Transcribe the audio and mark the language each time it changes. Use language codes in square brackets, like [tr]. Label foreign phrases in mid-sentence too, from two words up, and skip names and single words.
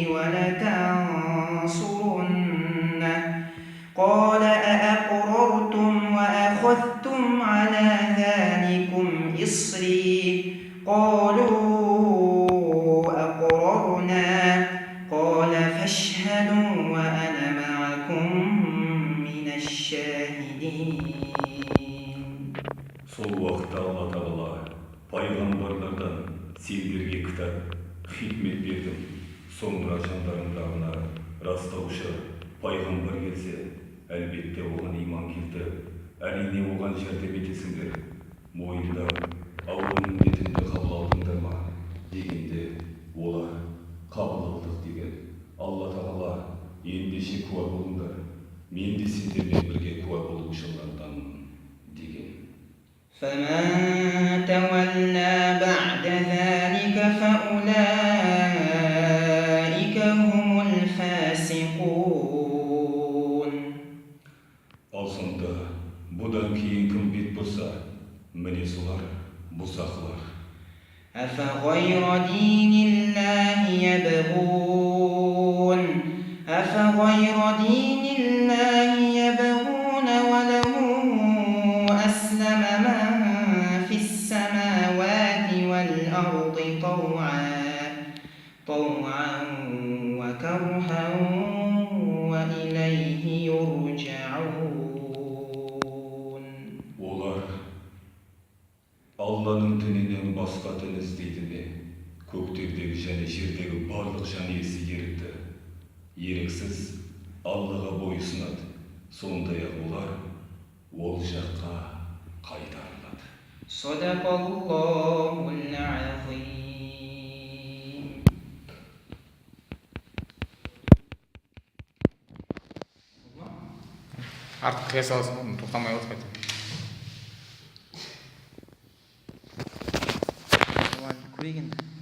[ar] ولتنصرنه قال أأقررتم وأخذتم على ذلكم إصري قالوا أقررنا قال فاشهدوا وأنا معكم من الشاهدين. [kk] Сол уақытта Алла Тағала пайғамбарлардан сендерге кітап, хикмет бердім. Соңыра жандарыңдағына растаушы пайғамбар келсе, әлбетте оған иман келтіріп, әрине оған жәрдем етесіңдер. Мойындап, Алланың бетінде қабыл алдыңдар ма дегенде, олар қабыл алдық деген. Алла Тағала ендеше куә болыңдар, мен де сендермен бірге куә болушыларданмын деген. [ar] فمن تولى بعد ذلك فأولئك هم الفاسقون. [kk] Ал сонда бұдан кейін кім бет бұрса, міне солар бұзақылар. [ar] أفغير دين الله يبغون وله أسلم من في السماوات والأرض طوعا طوعا وكرها وإليه يرجعون. [kk] Олар Алланың дінінен басқа дін іздейді ме? Көктердегі және жердегі барлық жан иесі ерікті, еріксіз Аллаға бойұсынады. Сондай-ақ олар ол жаққа қайтарылады. [ar] صدق الله العظيم. [kk] артық қия саласың ғой, тоқтамай отыр қайта. көрейік енді.